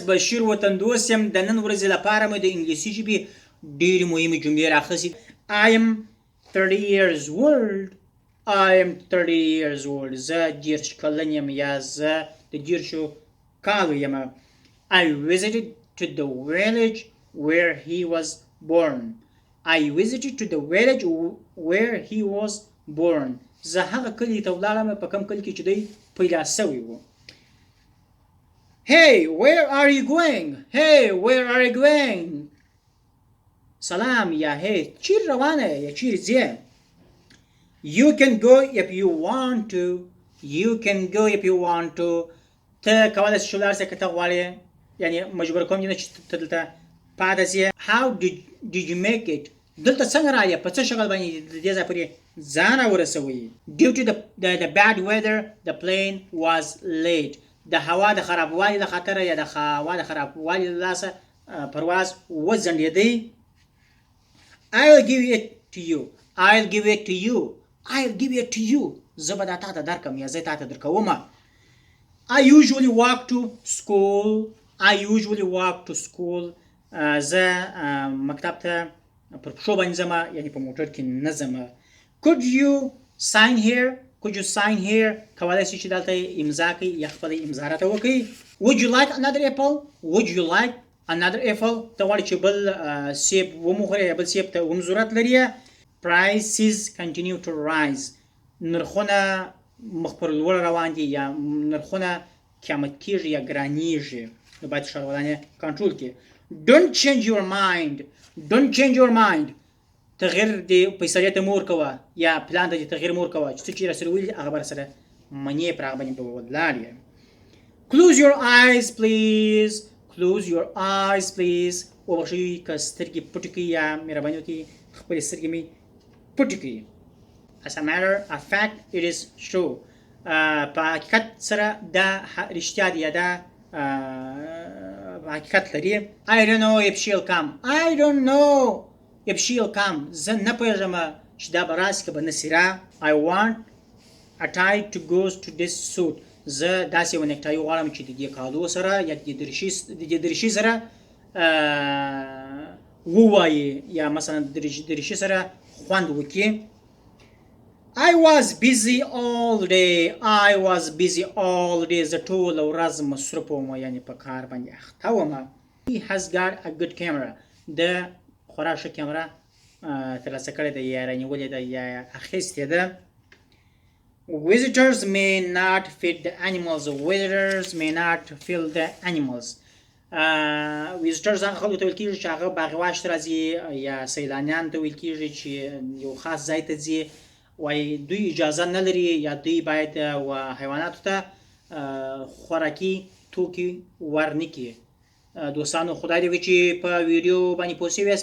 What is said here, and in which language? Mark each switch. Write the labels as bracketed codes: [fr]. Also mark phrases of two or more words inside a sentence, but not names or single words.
[ps] بشیر وطندوست یم. د نن ورځې لپاره مې د انګلیسي ژبې ډېرې مهمې جملې راخیستې. [en] I am 30 years old. I am 30 years old. [ps] زه 30 کلن یم یا زه د 30 کالو یم. [en] I visited to the village where he was born. I visited to the village where he was born. [ps] زه هغه کلي ته ولاړم په کوم کلي کې چې دی پیدا شوی و. [en] Hey, where are you going? Hey, where are you going? [ps] سلام یا hey, چیر روانه یا چیر ځې؟ [en] You can go if you want to. You can go if you want to. [ps] ته کولی شې ولاړ شې که ته غواړې، یعنې مجبور کوم دې نه چې ته دلته پاتې شې. [en] How did you make it? [ps] دلته څنګه راغلې؟ په څه شکل باندې د دې ځای پورې ځان راورسوئ؟ [en] Due to the bad weather, the plane was late. [ps] د هوا د خرابوالي له خاطره یا د هوا د خرابوالي له لاسه پرواز وځنډېدی. [en] I'll give it to you. I'll give it to you. I'll give it to you. [ps] زه به دا تا ته درکم یا زه تا ته درکومه. [en] I usually walk to school. I usually walk to school. [ps] زه مکتب ته پر پښو باندې ځمه، یعنې په موټر کې نه ځمه. [en] Could you sign here? Could you sign here? [ps] کولی شئ چې دلته امضا کړئ یا خپله امضا راته وکړئ. [en] Would you like another apple? Would you like another apple? [ps] ته غواړې چې بل سیب وموخورې یا بل سیب ته هم ضرورت لري. [en] Prices continue to rise. [ps] نرخونه مخ پر لوړ روان دي یا نرخونه قیمت کېږي یا ګرانېږي. نو باید ښاروالانې کنټرول کړي. [en] Don't change your mind. Don't change your mind. [ps] تغییر د فیصلې ته مه ورکوه یا پلان ته دې تغییر مه ورکوه چې څه چې راسره ویلي هغه به راسره منې پر هغه باندې به ولاړ یې. [en] Close your eyes please. Close your eyes please. [ps] وبخښئ که سترګې پټې کړئ یا مهرباني وکړئ خپلې سترګې مې پټې کړئ. [en] As a matter of fact, it is true. [ps] په حقیقت سره دا رښتیا دی یا دا حقیقت لري. [en] I don't know if she'll come. I don't know if she'll come. [ps] زه نه پوهېږم چې دا به راشي که به نشي را. [en] I want a tie to go to this suit. [ps] زه داسې یوه نیکټایي غواړم چې د دې کالو سره یا د دې دریشي سره ووایي یا مثلا د دریشي سره خوند وکړي. [en] I was busy all day. I was busy all day. [ps] زه ټوله ورځ مصروف وم، یعنې په کار باندې اخته وم. [en] He has got a good camera. [ps] د خورا ښه کیمره ترلاسه کړې ده یا رانیولې ده یا اخیستې ده. [en] Visitors may not feed the animals. Visitors may not feed the animals. [ps] Visitors هغه خلکو ته ویل کېږي چې هغه باغواشت راځي یا سیلانیان ته ویل کېږي چې یو خاص ځای ته ځي، وایي دوی اجازه نه لري یا دوی باید حیواناتو ته خوراکي توکي ورنه کړي. دوستانو خدای دې وکړي چې په ویډیو باندې پوه شوي یاست.